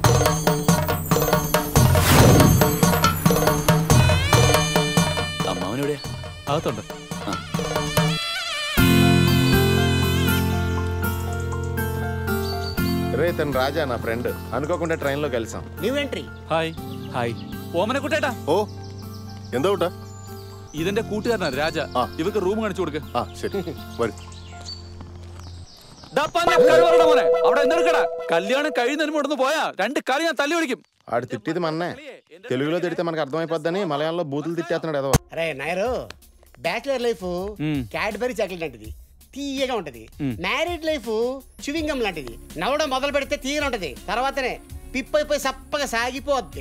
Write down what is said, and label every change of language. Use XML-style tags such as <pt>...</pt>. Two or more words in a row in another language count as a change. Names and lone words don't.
<te>అమ్మవునుడే అవుతుండ. రే, తను రాజా, నా ఫ్రెండ్. అనుకోకుండా ట్రైన్లో కలిసాం.</te> <en>new entry.</en> <ml>ഹായ് ഹായ് ഓമനെ കുട്ടേട്ടാ. ഓ എന്താ കൂട്ടാ? ഇതെന്റെ കൂട്ടുകാരനാണ് രാജ. ഇവർക്ക് റൂം കാണിച്ചു കൊടുക്ക. ശരി വരൂ. അവിടെ എന്തെടുക്കടാ, കല്യാണം കഴിയുന്നതിന് മുടന്ന് പോയാ രണ്ട് കളി ഞാൻ തല്ലി വിളിക്കും.</ml> <te>ఆడు తిట్టిది మన్నే, తెలుగులో తిడితే మనకు అర్థమైపోద్దని మలయాళంలో బూతులు తిట్టేస్తున్నాడు ఏదో. అరే నాయరు,</te> <en>bachelor life Cadbury chocolate</en> <te>లాంటిది, తీయగా ఉంటది.</te> <en>married life chewing gum</en> <te>లాంటిది, నవ్వడం మొదలు పెడితే తీయగా ఉంటది, తర్వాతనే పిప్ అయిపోయి సప్పగా సాగిపోద్ది.</te>